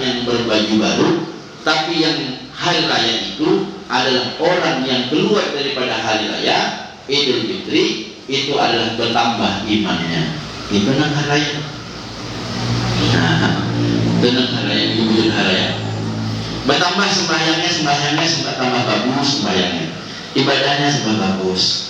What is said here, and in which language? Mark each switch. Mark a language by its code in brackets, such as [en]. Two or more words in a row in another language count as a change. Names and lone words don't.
[id] yang berbaju baru, tapi yang hari raya itu adalah orang yang keluar daripada hari raya Idul Fitri, itu adalah bertambah imannya. Itu nang hari raya. Nah, itu nang hari raya, Idul hari raya. Bertambah sembahyangnya tambah bagus sembahyangnya, ibadahnya tambah bagus.